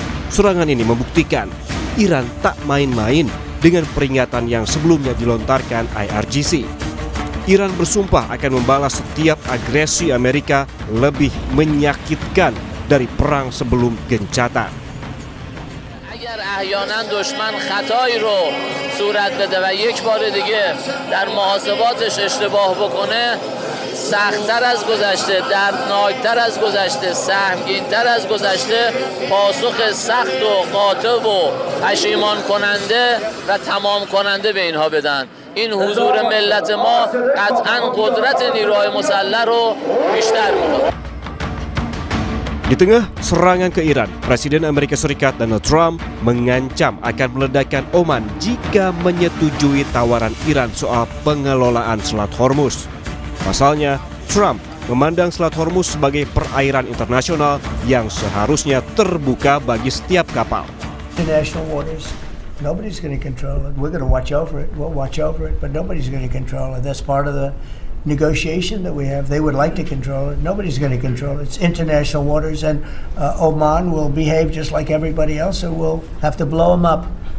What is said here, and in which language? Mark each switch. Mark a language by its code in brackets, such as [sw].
[id] Serangan ini membuktikan Iran tak main-main dengan peringatan yang sebelumnya dilontarkan IRGC. Iran bersumpah akan membalas setiap agresi Amerika lebih menyakitkan dari perang sebelum gencatan. [fa] اگر احیانا دشمن خطایی رو صورت بده و یک بار دیگه در محاسباتش اشتباه بکنه سخت‌تر از گذشته، دردناکتر از گذشته، سهمگین‌تر از گذشته پاسخ سخت و قاطع و پشیمان کننده و تمام کننده به اینها بدن. این حضور ملت ما قطعاً قدرت نیروهای مسلح رو بیشتر می‌کنه. [id] Di tengah serangan ke Iran, Presiden Amerika Serikat Donald Trump mengancam akan meledakkan Oman jika menyetujui tawaran Iran soal pengelolaan Selat Hormuz. Pasalnya, Trump memandang Selat Hormuz sebagai perairan internasional yang seharusnya terbuka bagi setiap kapal. [en] International waters, nobody's going to control it. We're going to watch over it. We'll watch over it, but nobody's going to control it. That's part of the negotiation that we have. They would like to control it. Nobody's going to control it. It's international waters, and Oman will behave just like everybody else, so we'll have to blow them up.